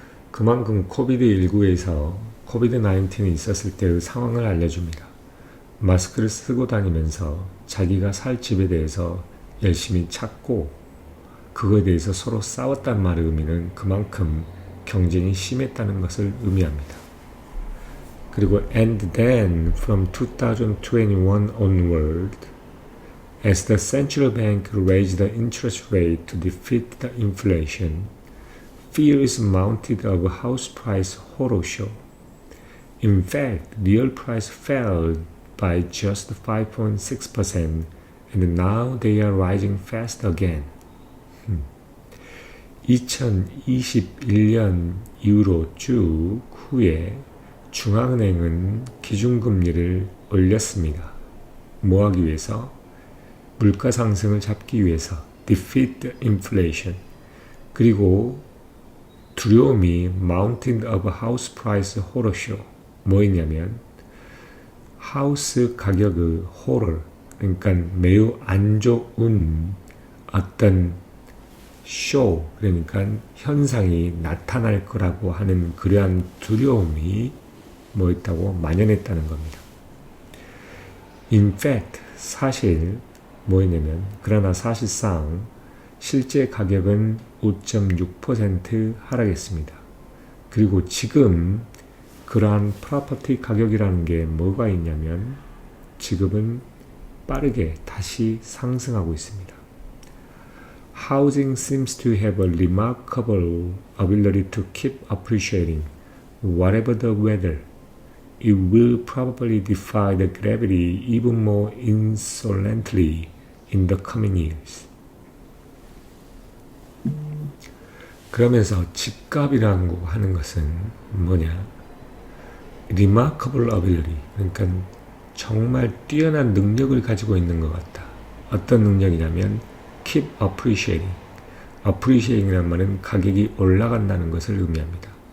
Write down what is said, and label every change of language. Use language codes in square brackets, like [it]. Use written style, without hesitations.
[ko] 그만큼 코비드-19이 있었을 때의 상황을 알려줍니다. 마스크를 쓰고 다니면서 자기가 살 집에 대해서 열심히 찾고 그거에 대해서 서로 싸웠단 말의 의미는 그만큼 경쟁이 심했다는 것을 의미합니다. [en] 그리고 and then from 2021 onward, as the central bank raised the interest rate to defeat the inflation, fears mounted of house price horror show. In fact, real price fell by just 5.6% and now they are rising fast again. [ko] 2021년 이후로 쭉 후에 중앙은행은 기준금리를 올렸습니다. 뭐 하기 위해서? 물가 상승을 잡기 위해서 [en] defeat inflation. [ko] 그리고 두려움이 [en] Mountain of House Price Horror Show. [ko] 뭐였냐면 하우스 가격의 호러, 그러니까 매우 안 좋은 어떤 쇼, 그러니까 현상이 나타날 거라고 하는 그러한 두려움이 뭐 있다고 만연했다는 겁니다. [en] In fact, [ko] 사실 뭐였냐면 그러나 사실상 실제 가격은 5.6% 하락했습니다. 그리고 지금 그러한 프로퍼티 가격이라는 게 뭐가 있냐면 지금은 빠르게 다시 상승하고 있습니다. [en] Housing seems to have a remarkable ability to keep appreciating whatever the weather. It will probably defy the gravity even more insolently in the coming years. [ko] 그러면서 집값이라는 거 하는 것은 뭐냐? [en] remarkable ability, [ko] 그러니까 정말 뛰어난 능력을 가지고 있는 것 같다. 어떤 능력이냐면 [en] keep appreciating. [ko] appreciating이라는 말은 가격이 올라간다는 것을 의미합니다.